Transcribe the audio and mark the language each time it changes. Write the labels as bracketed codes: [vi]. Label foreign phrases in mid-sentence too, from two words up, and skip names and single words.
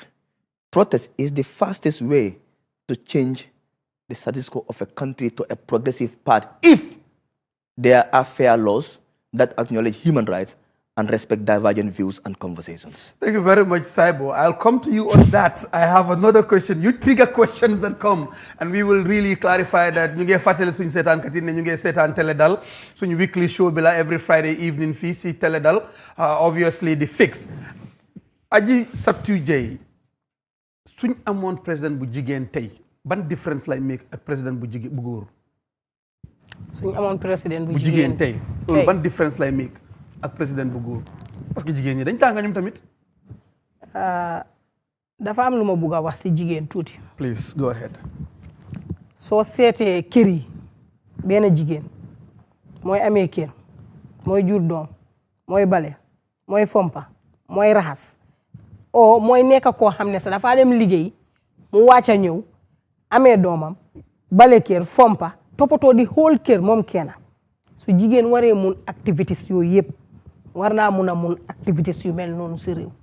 [en] Protest is the fastest way to change the status quo of a country to a progressive path if there are fair laws that acknowledge human rights and respect divergent views and conversations. Thank you very much, Saibo. I'll come to you on that. I have another question. You trigger questions that come, and we will really clarify that. [wo] Ñu ngi fàttali suñu seetaan kat yi ne ñu ngi seetaan Teledal suñu [en] weekly show [wo] bi la [en] every Friday evening [wo] fii si Teledal. [en] Obviously the fix. [wo] Aji Sabtu Jay suñ amoon président bu jigéen tey ban différence lay make ak président bu jigéen bu góor. suñ amoon président bu jigéen tey loolu ban différence lay make ak président bu góor [fr] parce que [wo] jigéen ñi dañ tànga ñoom tamit. dafa am lu ma bugg a wax si jigéen tuuti. [en] Please go ahead. [wo] soo seetee kër yi benn jigéen mooy amee kër mooy jur doom mooy bale mooy fompa mooy raxas o mooy nekk koo xam ne sax dafa dem liggéey mu wàcc a ñëw amee doomam bale kër fompa toppatoo di whole kër moom kenn su jigéen waree mun activités yooyu yëpp war naa mun a mun activités yu mel noonu si réew.